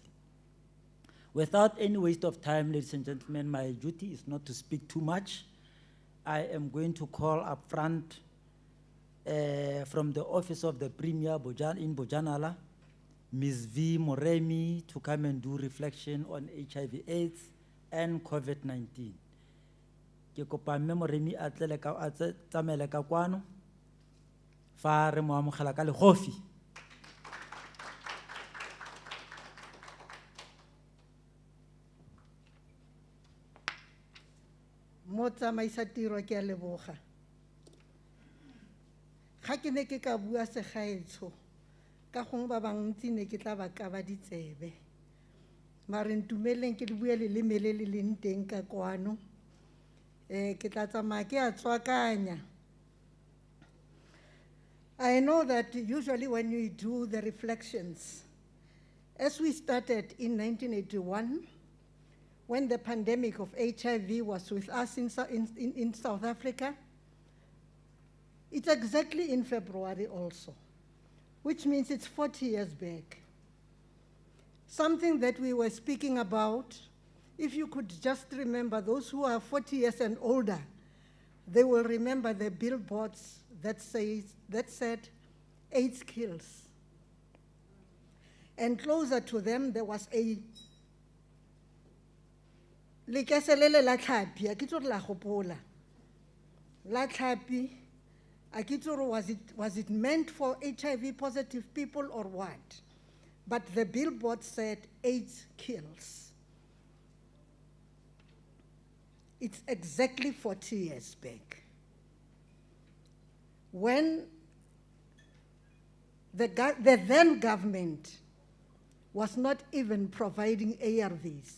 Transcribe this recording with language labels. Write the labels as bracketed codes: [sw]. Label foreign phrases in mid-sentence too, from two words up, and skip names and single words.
[en] Without any waste of time, ladies and gentlemen, my duty is not to speak too much. I am going to call up front from the office of the Premier in Bojanala, Ms. V. Moremi, to come and do reflection on HIV/AIDS and COVID-19. [tn] Ke kopa mme Moremi a tsamele ka kwano fa re mo amogela ka legofi. Motsamaisa tiro ke a leboga. Ga ke ne ke ka bua segaetsho ka gongwe ba bantsi ne ke tla ba ka ba ditsebe, mare ntumeleng ke le bue leleme le le leng teng ka kwano. Ke tla tsamaya ke a tswakanya. [en] I know that usually when we do the reflections, as we started in 1981, when the pandemic of HIV was with us in South Africa, it's exactly in February also, which means it's 40 years back. Something that we were speaking about, if you could just remember, those who are 40 years and older, they will remember the billboards that said, AIDS kills. And closer to them, there was a [tn] lekeselele la tlhapi, a ke tlo la gopola. La tlhapi [en] Was it meant for HIV positive people or what? But the billboard said AIDS kills. It's exactly 40 years back. When the then government was not even providing ARVs.